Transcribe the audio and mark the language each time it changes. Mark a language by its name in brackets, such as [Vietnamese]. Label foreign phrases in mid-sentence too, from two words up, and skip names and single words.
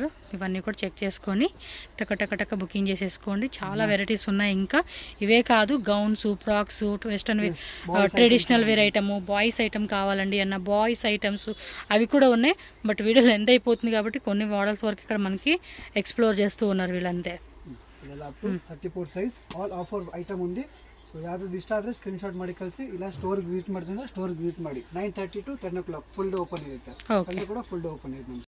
[Telugu] ఇవన్నీ కూడా చెక్ చేసుకొని టక బుకింగ్ చేసేసుకోండి. చాలా వెరైటీస్ ఉన్నాయి. ఇంకా ఇవే కాదు, [English] gowns, frocks, western wear, traditional wear item, boys item [Telugu] కావాలండి అన్న [English] boys items [Telugu] అవి కూడా ఉన్నాయి. బట్ వీడియోలో ఎంత అయిపోతుంది కాబట్టి కొన్ని మోడల్స్ వరకు ఇక్కడ మనకి ఎక్స్ప్లోర్ చేస్తూ ఉన్నారు వీళ్ళంతే. [English] 34 size all offer item ఉంది. [Kannada] ಸೊ ಯಾವ್ದು ಇಷ್ಟ ಆದರೆ [English] screen shot [Kannada] ಮಾಡಿ ಕಳಿಸಿ, ಇಲ್ಲ ಸ್ಟೋರ್ಗೆ ವಿಸಿಟ್ ಮಾಡ್ತೀನಿ ಸ್ಟೋರ್ಗೆ ವಿಸಿಟ್ ಮಾಡಿ. [English] 9:30 to 10 o'clock full day open [Kannada] ಇರುತ್ತೆ. ಸಂಡೇ ಕೂಡ [English] full day open [Kannada] ಇರುತ್ತೆ ನಮ್ಮ